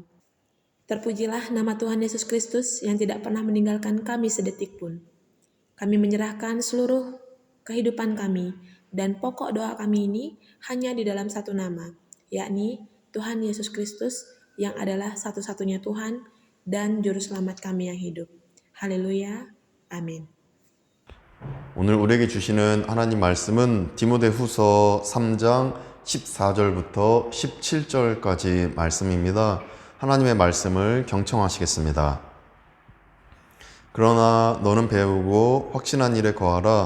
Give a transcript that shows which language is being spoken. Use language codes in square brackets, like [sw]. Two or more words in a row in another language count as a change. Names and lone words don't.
[id] Terpujilah nama Tuhan Yesus Kristus yang tidak pernah meninggalkan kami sedetik pun. Kami menyerahkan seluruh kehidupan kami dan pokok doa kami ini hanya di dalam satu nama, yakni Tuhan Yesus Kristus yang adalah satu-satunya Tuhan dan Juru Selamat kami yang hidup. Haleluya. [ko] 아멘. 오늘 우리에게 주시는 하나님 말씀은 디모데후서 3장 14절부터 17절까지 말씀입니다. 하나님의 말씀을 경청하시겠습니다. 그러나 너는 배우고 확신한 일에 거하라.